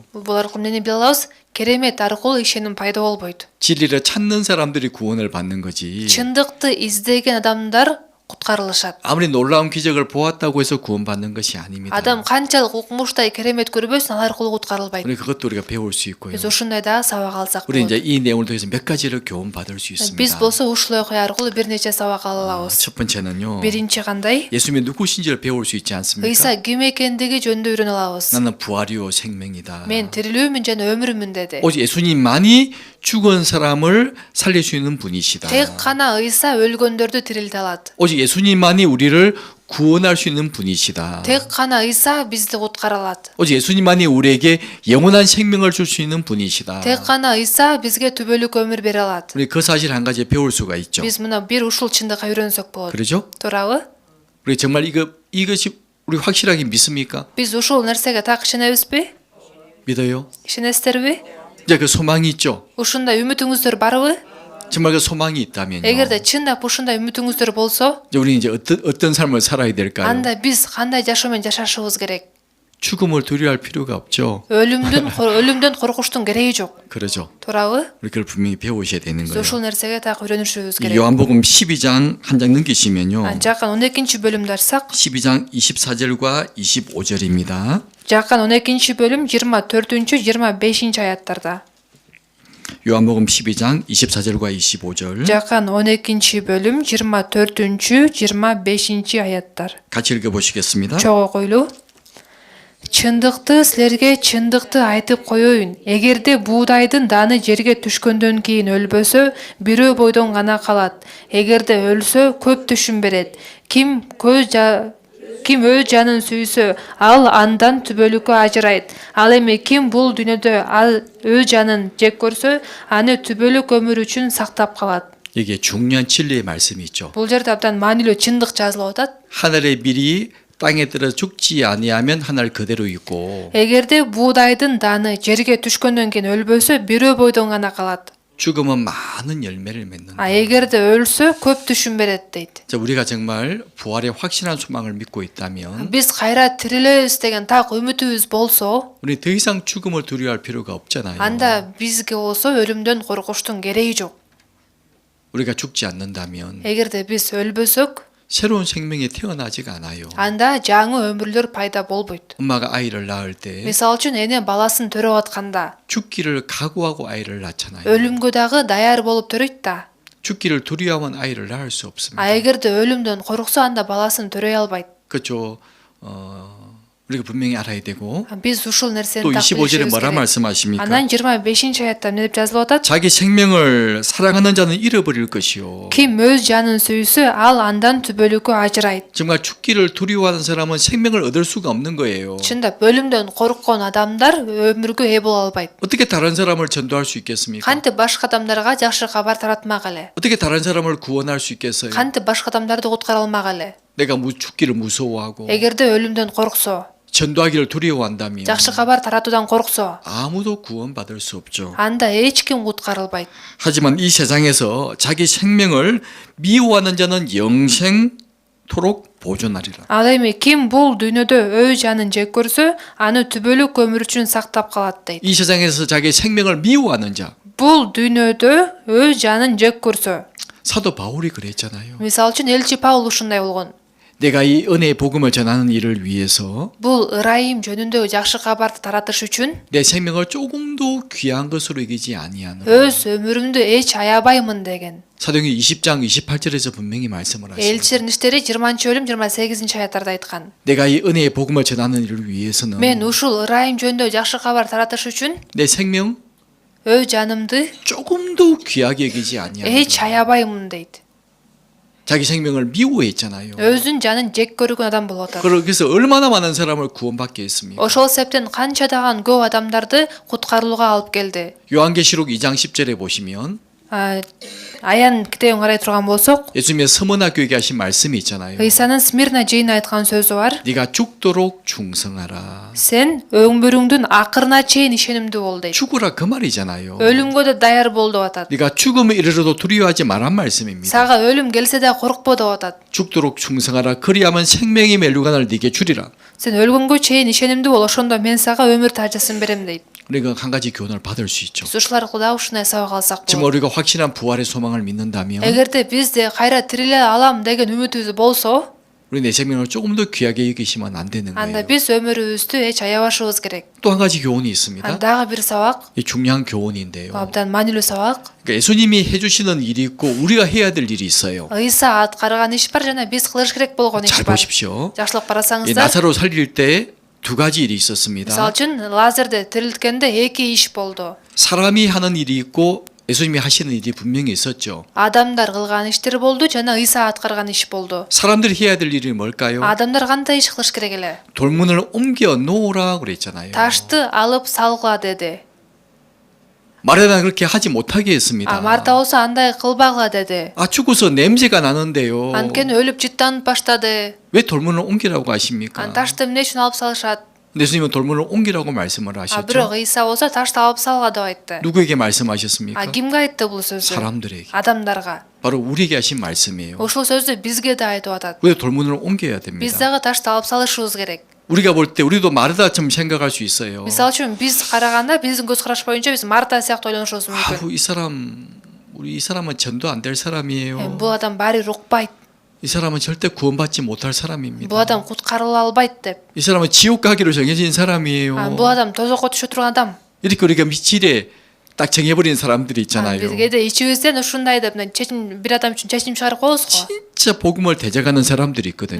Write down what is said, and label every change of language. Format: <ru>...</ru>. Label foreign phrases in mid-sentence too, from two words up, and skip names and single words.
<ky>Бул аркылуу эмнени биле алабыз? Керемет аркылуу ишеним пайда болбойт.</ky> <ko>진리를 찾는 사람들이 구원을 받는 거지.</ko> <ky>Чындыкты издеген адамдар куткарылышат.</ky> <ko>아무리 놀라운 기적을 보았다고 해서 구원받는 것이 아닙니다.</ko> <ky>Адам канчалык укмуштай керемет көрбөсүн, ал аркылуу куткарылбайт.</ky> <ko>우리 그것도 우리가 배울 수 있고요.</ko> <ky>Биз ушундай да сабак алсак</ky> <ko>우리 이제</ko> <ky>болот.</ky> <ko>이 내용을 통해서 몇 가지를 교훈 받을 수 있습니다.</ko> <ky>Биз болсо ушул окуя аркылуу бир нече сабак ала алабыз.</ky> <ko>첫 번째는요.</ko> <ky>Биринчи кандай?</ky> <ko>예수님이 누구신지를 배울 수 있지 않습니까?</ko> <ky>Ыйса ким экендиги жөнүндө үйрөнө алабыз.</ky> <ko>나는 부활이요 생명이다.</ko> <ky>Мен тирилүүмүн жана өмүрүмүн деди.</ky> <ko>오직 예수님만이 죽은 사람을 살릴 수 있는 분이시다.</ko> <ky>Тек гана Ыйса өлгөндөрдү тирилте алат.</ky> <ko>오직 예수님만이 우리를 구원할 수 있는 분이시다.</ko> <ky>Тек гана Ыйса бизди куткара алат.</ky> <ko>오직 예수님만이 우리에게 영원한 생명을 줄 수 있는 분이시다.</ko> <ky>Тек гана Ыйса бизге түбөлүк өмүр бере алат.</ky> <ko>우리 그 사실 한 가지 배울 수가 있죠.</ko> <ky>Биз мына бир ушул чындыкка үйрөнсөк болот.</ky> <ko>그러죠?</ko> <ky>Туурабы?</ky> <ko>우리 정말 이것이 우리 확실하게 믿습니까?</ko> <ky>Биз ушул нерсеге так ишенебизби?</ky> <ko>믿어요?</ko> <ky>Ишенесиздерби?</ky> <ko>이제 그 소망이 있죠.</ko> <ky>Ушундай үмүтүңүздөр барбы?</ky> <ko>정말 그 소망이 있다면요.</ko> <ky>Эгерде чындап ушундай үмүтүңүздөр болсо,</ky> <ko>이제 우리 이제 어떤 삶을 살아야 될까요?</ko> <ky>анда биз кандай жашоомен жашашыбыз керек?</ky> <ko>죽음을 두려워할 필요가 없죠.</ko> <ky>өлүмдөн коркуштун кереги жок.</ky> <ko>그러죠.</ko> <ky>туурабы?</ky> <ko>우리 그걸 분명히 배우셔야 되는</ko> <ky>Биз</ky> <ko>거예요.</ko> <ky>ушул нерсеге так үйрөнүшүбүз керек.</ky> <ko>요한복음 12장 한 장 넘기시면요.</ko> <ky>Жакан 12-бөлүмдү ачсак,</ky> <ko>12장 24절과 25절입니다.</ko> <ky>Жакан 12-бөлүм 24-25 аяттарда.</ky> <ko>요한복음 12장 24절과 25절</ko> <ky>Жакан 12-бөлүм 24-25 аяттар.</ky> <ko>같이 읽어보시겠습니다.</ko> <ky>Чогуу койлуу. Чындыкты силерге чындыкты айтып коеюн. Эгерде буудайдын даны жерге түшкөндөн кийин өлбөсө, бирөө бойдон гана калат. Эгерде өлсө, көп түшүн берет. Ким ким өз жанын сүйсө, ал андан түбөлүккө ажырайт. Ал эми ким бул дүйнөдө өз жанын жек көрсө, аны түбөлүк өмүр үчүн сактап калат.</ky> <ko>이게 중요한 진리의 말씀이 있죠.</ko> <ky>Бул жерде абдан маанилүү чындык жазылып атат.</ky> <ko>하늘의 밀이 땅에 들어 죽지 아니하면 하늘 그대로 있고</ko> <ky>Эгерде буудайдын даны жерге түшкөндөн кийин өлбөсө, бирөө бойдон гана калат.</ky> <ko>죽음은 많은 열매를 맺는다.</ko> <ky>Эгерде өлсө, көп түшүм берет дейт.</ky> <ko>자, 우리가 정말 부활의 확실한 소망을 믿고 있다면</ko> <ky>Биз кайра тирилебиз деген так үмүтүбүз болсо,</ky> <ko>우리 더 이상 죽음을 두려워할 필요가 없잖아요.</ko> <ky>анда бизге болсо өлүмдөн коркуштун кереги жок.</ky> <ko>우리가 죽지 않는다면</ko> <ky>Эгерде биз өлбөсөк,</ky> <ko>새로운 생명이 태어나지가 않아요.</ko> <ky>анда жаңы өмүрлөр пайда болбойт.</ky> <ko>엄마가 아이를 낳을 때</ko> <ky>Мисал үчүн эне баласын төрөп атканда,</ky> <ko>죽기를 각오하고 아이를 낳잖아요.</ko> <ky>өлүмгө дагы даяр болуп төрөйт да.</ky> <ko>죽기를 두려워하면 아이를 낳을 수 없습니다.</ko> <ky>Эгерде өлүмдөн корксо, анда баласын төрөй албайт.</ky> <ko>그렇죠. 우리가 분명히 알아야 되고</ko> <ky>Биз ушул нерсени</ky> <ko>또</ko> <ky>так</ky> <ko>25절에</ko> <ky>билишибиз</ky> <ko>뭐라</ko> <ky>керек.</ky> <ko>말씀하십니까?</ko> <ky>Анан 25-аятта эмне деп жазылып атат?</ky> <ko>자기 생명을 사랑하는 자는 잃어버릴 것이요.</ko> <ky>Ким өз жанын сүйсө, ал андан түбөлүккө ажырайт.</ky> <ko>정말 죽기를 두려워하는 사람은 생명을 얻을 수가 없는 거예요.</ko> <ky>Чындап, өлүмдөн корккон адамдар өмүргө ээ боло албайт.</ky> <ko>어떻게 다른 사람을 전도할 수 있겠습니까?</ko> <ky>Кантип башка адамдарга жакшы кабар таратмак эле?</ky> <ko>어떻게 다른 사람을 구원할 수 있겠어요?</ko> <ky>Кантип башка адамдарды куткара алмак эле?</ky> <ko>내가 죽기를 무서워하고</ko> <ky>Эгерде өлүмдөн корксо,</ky> <ko>전도하기를 두려워한다면</ko> <ky>жакшы кабар таратуудан корксо,</ky> <ko>아무도 구원받을 수 없죠.</ko> <ky>анда эч ким куткарылбайт.</ky> <ko>하지만 이 세상에서 자기 생명을 미워하는 자는 영생토록 보존하리라.</ko> <ky>Ал эми ким бул дүйнөдө өз жанын жек көрсө, аны түбөлүк өмүр үчүн сактап калат дейт.</ky> <ko>이 세상에서 자기 생명을 미워하는 자,</ko> <ky>Бул дүйнөдө өз жанын жек көрсө,</ky> <ko>사도 바울이 그랬잖아요.</ko> <ky>мисал үчүн элчи Паул ушундай болгон.</ky> <ko>내가 이 은혜의 복음을 전하는 일을 위해서</ko> <ky>Бул ырайым жөнүндө жакшы кабарды таратыш үчүн</ky> <ko>내 생명을 조금도 귀한 것으로 여기지 아니하는</ko> <ky>өз өмүрүмдү эч аябаймын деген.</ky> <ko>사도행전 20장 28절에서 분명히 말씀을 하시죠.</ko> <ky>Элчилердин иштери 20-бөлүм 28-аятарда айткан.</ky> <ko>내가 이 은혜의 복음을 전하는 일을 위해서는</ko> <ky>Мен ушул ырайым жөнүндө жакшы кабар таратыш үчүн</ky> <ko>내 생명</ko> <ky>өз жанымды</ky> <ko>조금도 귀하게 여기지 아니하는</ko> <ky>эч аябаймын дейт.</ky> <ko>자기 생명을 미워했잖아요.</ko> <ky>Өзүн жанын жек көргөн адам болуп атат.</ky> <ko>그래서 얼마나 많은 사람을 구원받게 했습니까?</ko> <ky>Ошол себептен канчадаган көп адамдарды куткарылууга алып келди.</ky> <ko>요한계시록 2장 10절에 보시면</ko> <ky>Аян китебин карай турган болсок,</ky> <ko>예수님의 스무나 교회에 하신 말씀이 있잖아요.</ko> <ky>Ыйсанын Смирна жыйына айткан сөзү бар.</ky> <ko>네가 죽도록 충성하라.</ko> <ky>Сен өмүрүңдүн акырына чейин ишенимдүү бол дейт.</ky> <ko>죽으라 그 말이잖아요.</ko> <ky>Өлүмгө да даяр бол деп атат.</ky> <ko>네가 죽음에 이르러도 두려워하지 말란 말씀입니다.</ko> <ky>Сага өлүм келсе да коркпо деп атат.</ky> <ko>죽도록 충성하라. 그리하면 생명의 멜류관을 네게 주리라.</ko> <ky>Сен өлгөнгө чейин ишенимдүү бол, ошондо мен сага өмүр тажысын берем дейт.</ky> <ko>우리가 한 가지 교훈을 받을 수 있죠.</ko> <ky>Биз ушул аркылуу да ушундай сабак алсак</ky> <ko>지금</ko> <ky>болот.</ky> <ko>우리가 확실한 부활의 소망을 믿는다면</ko> <ky>Эгерде бизде кайра тириле алам деген үмүтүбүз болсо,</ky> <ko>우리 내 생명을 조금 더 귀하게 여기시면 안 되는</ko> <ky>анда</ky> <ko>거예요.</ko> <ky>биз өмүрүбүздү эч аябашыбыз керек.</ky> <ko>또 한 가지 교훈이 있습니다.</ko> <ky>Дагы бир сабак,</ky> <ko>이 중요한 교훈인데요.</ko> <ky>абдан маанилүү сабак.</ky> <ko>그러니까 예수님이 해주시는 일이 있고 우리가 해야 될 일이 있어요.</ko> <ky>Ыйса аткарган иш бар жана биз кылыш керек болгон иш</ky> <ko>잘</ko> <ky>бар.</ky> <ko>보십시오.</ko> <ky>Жакшылык</ky> <ko>이</ko> <ky>карасаңыздар,</ky> <ko>나사로 살릴 때 두 가지 일이 있었습니다.</ko> <ky>мисалы үчүн Лазерди тирилткенде эки иш болду.</ky> <ko>사람이 하는 일이 있고 예수님이 하시는 일이 분명히 있었죠.</ko> <ky>Адамдар кылган иштер болду жана Ыйса аткарган иш болду.</ky> <ko>사람들이 해야 될 일이 뭘까요?</ko> <ky>Адамдар кандай иш кылыш керек эле?</ky> <ko>돌문을 옮겨 놓으라 그랬잖아요.</ko> <ky>Ташты алып салгыла деди.</ky> <ko>마르다는 그렇게 하지 못하게 했습니다.</ko> <ky>Марта болсо андай кылбагыла деди.</ky> <ko>죽어서 냄새가 나는데요.</ko> <ky>Анткени өлүп жыттанып баштады.</ky> <ko>왜 돌문을 옮기라고 하십니까?</ko> <ky>Ташты эмне үчүн алып салышат?</ky> <ko>예수님은 돌문을 옮기라고 말씀을</ko> <ky>Бирок</ky> <ko>하셨죠.</ko> <ky>Ыйса болсо ташты алып салга деп айтты.</ky> <ko>누구에게 말씀하셨습니까?</ko> <ky>Кимге айтты бул сөздү?</ky> <ko>사람들에게.</ko> <ky>Адамдарга.</ky> <ko>바로 우리에게 하신 말씀이에요.</ko> <ky>Ушул сөздү бизге да айтып атат.</ky> <ko>왜 돌문을 옮겨야</ko> <ky>Биз</ky> <ko>됩니다.</ko> <ky>дагы ташты алып салышыбыз керек.</ky> <ko>우리가 볼 때 우리도 마르다처럼 생각할 수 있어요.</ko> <ky>Мисалы үчүн биз караганда биздин көз караш боюнча биз Марта сыяктуу ойлонушубуз мүмкүн.</ky> <ko>이 사람은 전도 안 될 사람이에요.</ko> <ky>Бул адам баары укпайт.</ky> <ko>이 사람은 절대 구원받지 못할 사람입니다.</ko> <ky>Бул адам куткарыла албайт деп.</ky> <ko>이 사람은 지옥 가기로 정해진 사람이에요.</ko> <ky>Бул адам тозокко түшө турган адам.</ky> <ko>이렇게 우리가 미칠에 딱 정해버린 사람들이 있잖아요.</ko> <ky>Бизге ичибизден ушундай деп бир адам үчүн чечим чыгарып коебуз го.</ky> <ko>진짜 복음을 대적하는 사람들이 있거든요.</ko>